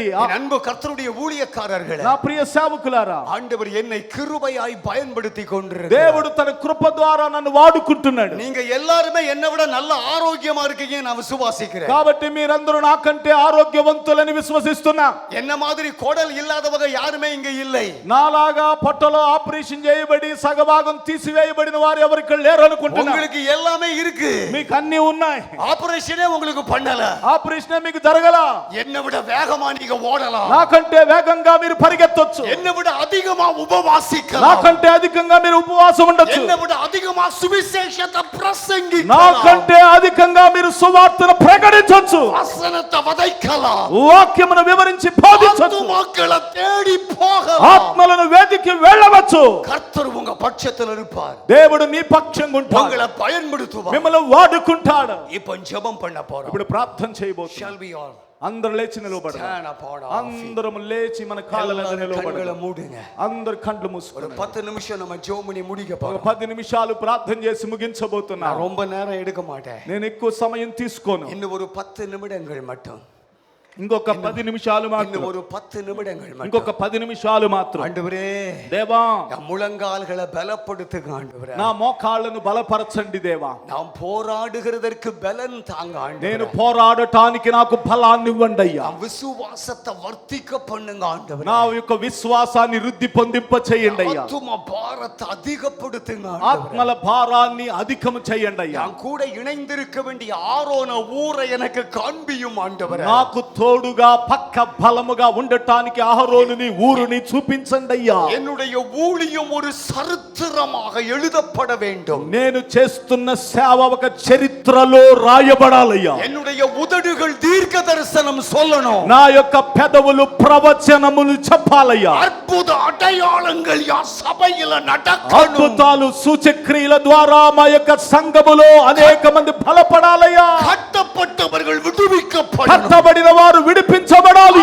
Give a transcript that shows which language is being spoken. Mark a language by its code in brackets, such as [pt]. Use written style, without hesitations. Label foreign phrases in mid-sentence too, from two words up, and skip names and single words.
[ta] என் அன்பு கர்த்தருடைய ஊழியக்காரர்களே, [te] నా ప్రియ సేవకులారా, [ta] ஆண்டவர் என்னை கிருபையாய் பயன்படுத்தி கொண்டிருக்கிறார். [te] దేవుడు తన కృప ద్వారా నన్ను వాడుకుంటున్నాడు. [ta] நீங்க எல்லாருமே என்னை விட நல்ல ஆரோக்கியமா இருக்கீங்க நான் விசுவாசிக்கிறேன். [te] కాబట్టి మీరందరూ నాకంటే ఆరోగ్యవంతులని విశ్వసిస్తున్నా. [ta] என்ன மாதிரி குடல் இல்லாதவங்க யாருமே இங்க இல்லை. [te] నాలాగా పొట్టలో ఆపరేషన్ చేయబడి సగభాగం తీసివేయబడిన వారు ఎవరు ఇక్కడ లేరు అనుకుంటున్నా. [ta] உங்களுக்கு எல்லாமே இருக்கு, [te] మీకు అన్ని ఉన్నాయి. [ta] ஆபரேஷனே உங்களுக்கு பண்ணல, [te] ఆపరేషన్ మీకు జరగల. [ta] என்னை விட வேகமா நீங்க ஓடலாம், [te] నాకంటే వేగంగా మీరు పరిగెత్తొచ్చు, [ta] என்னை விட அதிகமா உபவாசிக்கலாம், [te] నాకంటే అధికంగా మీరు ఉపవాసం ఉండొచ్చు, [ta] என்னை விட அதிகமா சுவிசேஷத்தை பிரசங்கிக்கலாம், [te] నాకంటే అధికంగా మీరు సువార్తను ప్రకటించొచ్చు, [ta] வசனத்தை விதைக்கலாம், [te] వాక్యమును వివరించి బోధించొచ్చు, [ta] மக்களை தேடி போகலாம், [te] ఆత్మలను వేదికి వెళ్ళవచ్చు. [ta] கர்த்தர் உங்க பட்சத்தில் இருப்பார். [te] దేవుడు నీ పక్షంగా ఉంటాడు, [ta] உங்களை பயன்படுத்துவார். [te] మిమ్మల్ని వాడుకుంటాడు. [ta] இப்போ ஜெபம் பண்ண போறோம். [te] ఇప్పుడు ప్రార్థన చేయబోతున్నాం. [en] Shall we all [te] అందరూ లేచి నిలబడదాం. [en] stand upon our feet? [te] అందరం లేచి మన కాళ్ళ మీద [ta] கண்களை [te] నిలబడదాం. [ta] மூடுங்க. [te] అందరు కండ్లు [ta] ஒரு [te] మూసుకొని [ta] 10 நிமிஷம் நம்ம ஜெபம் பண்ணி முடிக்க [te] ఒక [ta] போறோம். [te] 10 నిమిషాలు ప్రార్థన చేసి ముగించబోతున్నా. [ta] நான் ரொம்ப நேரம் எடுக்க மாட்டேன். [te] నేను ఎక్కువ సమయం తీసుకోను. [ta] இன்னும் ஒரு 10 நிமிடங்கள் மட்டும், [te] ఇంకొక 10 నిమిషాలు [ta] இன்னும் [te] మాత్రం, [ta] ஒரு 10 நிமிடங்கள் மட்டும். [te] ఇంకొక 10 నిమిషాలు మాత్రం. [ta] ஆண்டவரே, [te] దేవా, [ta] என் முழங்கால்களை பலப்படுத்துங்க ஆண்டவரே. [te] నా మోకాళ్ళను బలపరచండి దేవా. [ta] நாம் போராடுகிறதற்கு பலன் தாங்க [te] నేను [ta] ஆண்டவரே. [te] పోరాడటానికి నాకు బలాన్ని ఇవ్వండి అయ్యా. [ta] நம் விசுவாசத்தை வர்த்திக்க பண்ணுங்க ஆண்டவரே. [te] నా యొక్క విశ్వాసాన్ని వృద్ధి పొందింప చేయండి అయ్యా. [ta] ஆத்தும பாரத்தை அதிகப்படுத்துங்க ஆண்டவரே. [te] ఆత్మల భారాన్ని అధికము చేయండి అయ్యా. [ta] நான் கூட இணைந்திருக்க வேண்டிய ஆரோன ஊரை எனக்கு காண்பியும் ஆண்டவரே. [te] నాకు తోడుగా పక్క బలముగా ఉండటానికి అహరోనుని ఊరుని చూపించండి అయ్యా. [ta] என்னுடைய ஊழியம் ஒரு சரித்திரமாக எழுதப்பட வேண்டும். [te] నేను చేస్తున్న సేవ ఒక చరిత్రలో రాయబడాలయ్యా. [ta] என்னுடைய உதடுகள் தீர்க்க தரிசனம் சொல்லணும். [te] నా యొక్క పెదవులు ప్రవచనములు చెప్పాలయ్యా. [ta] அற்புத அடையாளங்கள் யா சபையில நடக்கணும். [te] అద్భుతాలు సూచక్రియల ద్వారా మా యొక్క సంఘములో అనేక మంది బలపడాలయ్యా. [ta] கட்டப்பட்டவர்கள் விடுவிக்கப்படணும். [te] కట్టబడిన వారు విడిపించబడాలి.